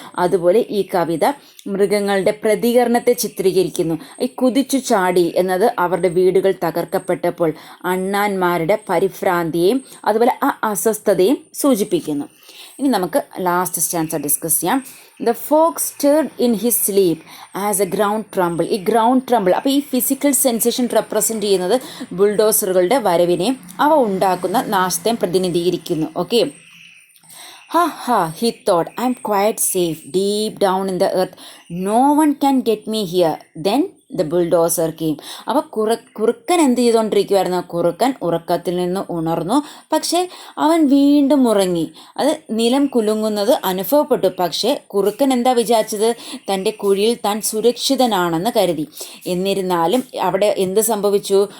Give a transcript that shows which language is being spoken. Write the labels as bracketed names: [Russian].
[Malayalam] അതുപോലെ ഈ കവിത മൃഗങ്ങളുടെ പ്രതികരണത്തെ ചിത്രീകരിക്കുന്നു. ഈ കുതിച്ചു ചാടി എന്നത് അവരുടെ വീടുകൾ തകർക്കപ്പെട്ടപ്പോൾ അണ്ണാന്മാരുടെ പരിഭ്രാന്തിയെയും അതുപോലെ ആ അസ്വസ്ഥതയും സൂചിപ്പിക്കുന്നു. ഇനി നമുക്ക് ലാസ്റ്റ് സ്റ്റാൻസ ഡിസ്കസ് ചെയ്യാം. [English] The fox stirred in his sleep as a ground tremble. [Malayalam] ഈ ഗ്രൗണ്ട് ട്രംബിൾ, അപ്പോൾ ഈ ഫിസിക്കൽ സെൻസേഷൻ റെപ്രസെൻറ്റ് ചെയ്യുന്നത് ബുൾഡോസറുകളുടെ വരവിനെയും അവ ഉണ്ടാക്കുന്ന നാശത്തെയും പ്രതിനിധീകരിക്കുന്നു. [English] Okay, he thought, I am quite safe deep down in the earth. No one can get me here. Then the bulldozer came. [Malayalam] അപ്പോൾ കുറുക്കൻ എന്ത് ചെയ്തുകൊണ്ടിരിക്കുമായിരുന്നു? കുറുക്കൻ ഉറക്കത്തിൽ നിന്ന് ഉണർന്നു, പക്ഷേ അവൻ വീണ്ടും ഉറങ്ങി. അത് നിലം കുലുങ്ങുന്നത് അനുഭവപ്പെട്ടു. പക്ഷേ കുറുക്കൻ എന്താ വിചാരിച്ചത്? തൻ്റെ കുഴിയിൽ താൻ സുരക്ഷിതനാണെന്ന് കരുതി. എന്നിരുന്നാലും അവിടെ എന്ത് സംഭവിച്ചു?